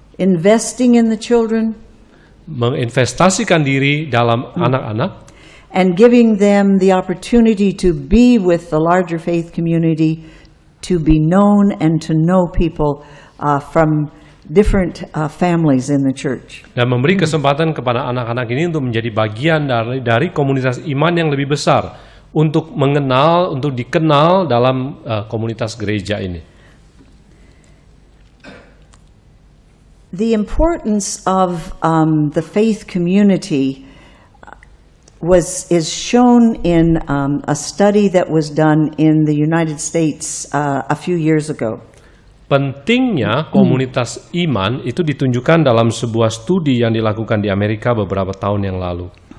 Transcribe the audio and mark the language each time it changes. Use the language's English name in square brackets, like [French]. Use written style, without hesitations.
[English] Investing in the children, [Indonesian] menginvestasikan diri dalam anak-anak, [English] and giving them the opportunity to be with the larger faith community, to be known and to know people from different families in the church. [Indonesian] Dan memberi kesempatan kepada anak-anak ini untuk menjadi bagian dari komunitas iman yang lebih besar, untuk mengenal, untuk dikenal dalam komunitas gereja ini. [English] The importance of the faith community is shown in a study that was done in the United States a few years ago. [Indonesian] Pentingnya komunitas iman itu ditunjukkan dalam sebuah studi yang dilakukan di Amerika beberapa tahun yang lalu.